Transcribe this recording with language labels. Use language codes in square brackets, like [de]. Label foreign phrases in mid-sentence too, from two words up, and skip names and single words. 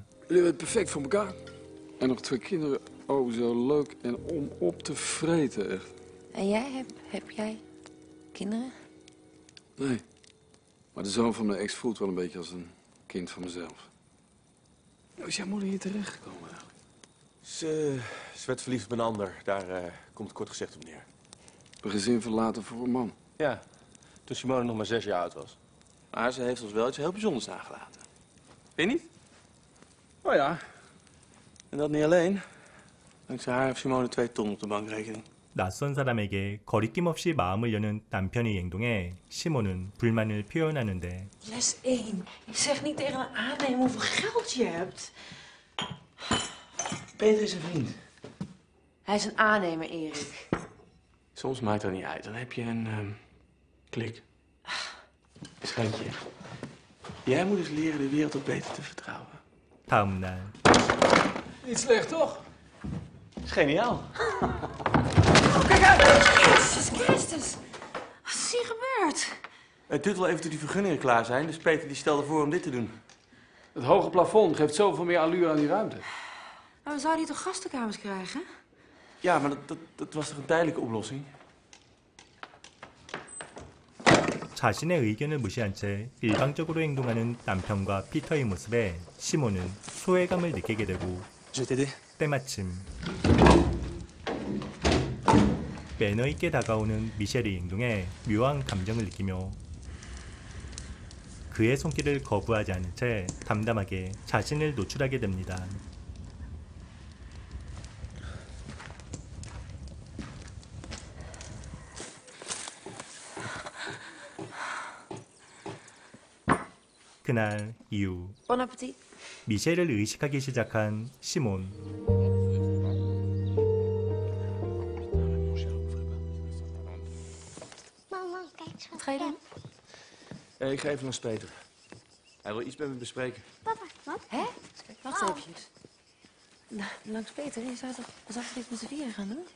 [nl] Jullie hebben het perfect voor elkaar. En nog 2 kinderen. Oh, zo leuk en om op te vreten, echt. En jij, heb jij kinderen? Nee. Maar de zoon van mijn ex voelt wel een beetje als een kind van mezelf. Hoe is jouw moeder hier terechtgekomen eigenlijk? Ze werd verliefd op een ander. Daar komt het kort gezegd op neer. Een gezin verlaten voor een man. Ja, toen Simone nog maar 6 jaar oud was. Maar ze heeft ons wel iets heel bijzonders nagelaten. Weet je niet? Oh ja. En dat niet alleen. Dankzij haar heeft Simone 2 ton op de bankrekening. [ko] 낯선 사람에게 거리낌 없이 마음을 여는 남편의 행동에 시몬은 불만을 표현하는데 [nl] Les 1. Zeg niet tegen een aannemer hoeveel geld je hebt. Peter is een vriend. Hij is een aannemer, Erik. Soms maakt dat niet uit. Dan heb je een klik. Schatje. Jij moet eens leren de wereld wat beter te vertrouwen. [ko] 다음 날 [nl] Niet slecht, toch? Dat is geniaal. Jezus Christus. Wat is hier gebeurd? Het duurt wel even tot die vergunningen klaar zijn. Dus Peter die stelde voor om dit te doen. Het hoge plafond geeft zoveel meer allure aan die ruimte. Maar we zouden hier toch gastenkamers krijgen? Ja, maar dat was toch een tijdelijke oplossing? [ko] 자신의 의견을 무시한 채 일방적으로 행동하는 남편과 피터의 모습에 시몬은 소외감을 느끼게 되고 [fr] Je vais t'aider. [ko] 때마침 매너 있게 다가오는 미셸의 행동에 묘한 감정을 느끼며 그의 손길을 거부하지 않은 채 담담하게 자신을 노출하게 됩니다. 그날 이후 [fr] Bon appetit. [ko] 미셸을 의식하기 시작한 시몬. [nl] Mama, kijk eens Wat ga je doen? Ik ga even langs Peter. Hij wil iets met me bespreken. Papa, wat? Hè? Wacht eventjes. Langs Peter, je zou toch iets met z'n vieren gaan doen?